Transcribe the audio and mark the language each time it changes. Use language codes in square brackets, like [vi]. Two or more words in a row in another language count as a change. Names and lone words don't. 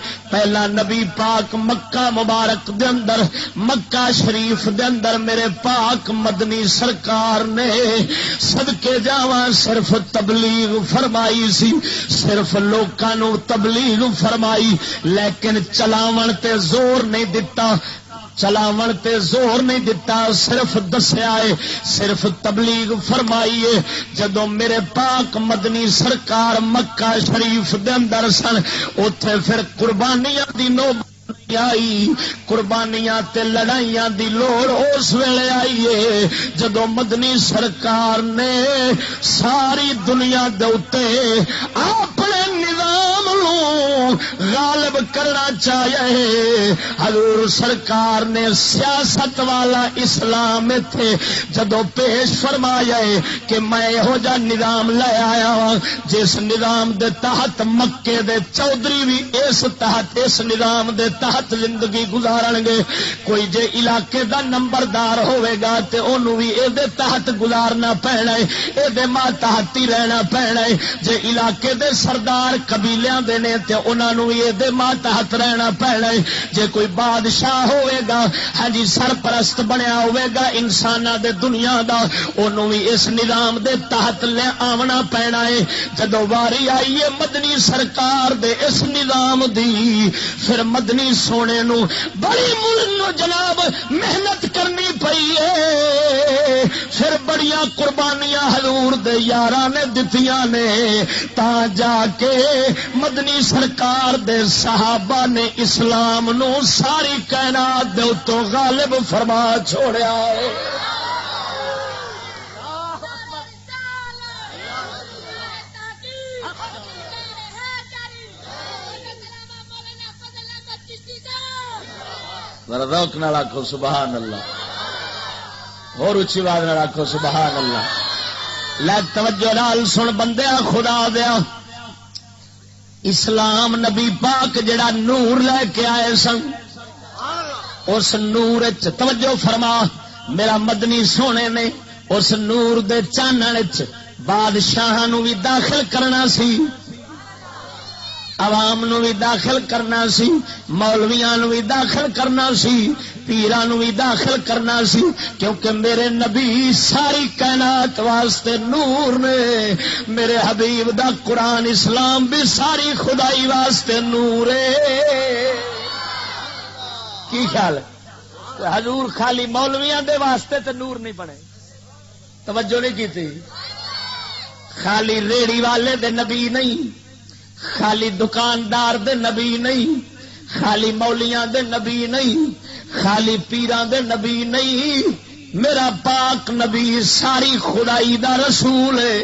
[pa] پہلا نبی پاک مکہ مبارک دے اندر مکہ شریف دے اندر میرے پاک مدنی سرکار نے صدقے جاواں صرف تبلیغ فرمائی سی، صرف لوکاں نو تبلیغ فرمائی لیکن چلاون تے زور نہیں دتا، چلاون تے زور نہیں دتا، صرف دسیا ہے، صرف تبلیغ فرمائی ہے. جدو میرے پاک مدنی سرکار مکہ شریف دے اندر سن اوتھے پھر قربانیاں دی نوبت آئی قربانیاں تے لڑائیاں دی لوڑ اس ویلے آئیے جدو مدنی سرکار نے ساری دنیا دے اوتے اپنے نظام نو غالب کرنا چاہیے. حضور سرکار نے سیاست والا اسلام تھے جدو پیش فرمایا کہ میں یہو جا نظام لے آیا ہوں جس نظام دے تحت مکے دے چودھری بھی اس نظام دے تحت زندگی گزارن گے. کوئی جے علاقے دا نمبردار ہوئے گا تے انہوں بھی اے دے تحت گزارنا پینا ہے, اے دے ماتحت ہی رہنا پینا ہے. جے علاقے دے سردار قبیلیاں دے نے تے انہاں نوں بھی اے دے ماتحت رہنا پینا ہے. جے کوئی بادشاہ ہوئے گا ہاں جی سرپرست بنیا ہوئے گا انساناں دے دنیا دا انہوں بھی اس نظام دے تحت لے آونا پینا ہے. جدو واری آئیے مدنی سرکار دے اس نظام دی پھر مدنی سونے نو بڑی مل جناب محنت کرنی پئی ہے. پھر بڑیاں قربانیاں حضور دے یاراں نے دتیاں نے تا جا کے مدنی سرکار دے صحابہ نے اسلام نو ساری کائنات دے اتوں غالب فرما چھوڑیا ہے. ذوق نال آکھو [ar] سبحان اللہ, [pa] اور اچھی آواز نال آکھو [ar] سبحان اللہ. [pa] لے توجہ نال سن بندیا خدا دیا, اسلام نبی پاک جڑا نور لے کے آئے سن اس نور توجہ فرما میرا مدنی سونے نے اس نور دے چانن بادشاہاں نو بھی داخل کرنا سی, عوام نو بھی داخل کرنا سی, مولویاں نو بھی داخل کرنا سی, پیراں نو بھی داخل کرنا سی, کیونکہ میرے نبی ساری کائنات واسطے نور نے. میرے حبیب دا قرآن اسلام بھی ساری خدائی واسطے نور ہے. کی خیال ہے حضور خالی مولویاں دے واسطے تے نور نہیں بنے؟ توجہ نہیں کیتی. خالی ریڑی والے دے نبی نہیں, خالی دکاندار دے نبی نہیں, خالی مولیاں دے نبی نہیں, خالی پیران دے نبی نہیں. میرا پاک نبی ساری خدائی دا رسول ہے.